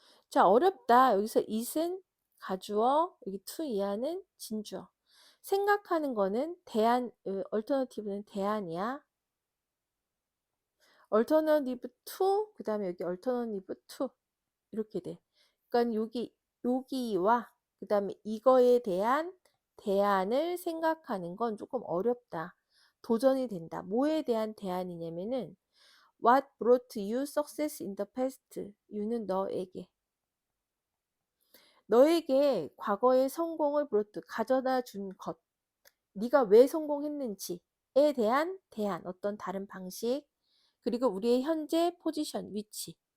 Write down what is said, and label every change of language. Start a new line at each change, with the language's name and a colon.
Korean: 자, 어렵다. 여기서 it은 가주어, 여기 to 이하는 진주어. 생각하는 거는 대안, alternative는 대안이야. alternative to, 그 다음에 여기 alternative to. 이렇게 돼. 그러니까 여기와 그 다음에 이거에 대한 대안을 생각하는 건 조금 어렵다. 도전이 된다. 뭐에 대한 대안이냐면은
English: What brought you success in the past?
Korean: you는 너에게 과거의 성공을 가져다 준 것, 네가 왜 성공했는지에 대한 대안, 어떤 다른 방식, 그리고 우리의 현재 포지션, 위치,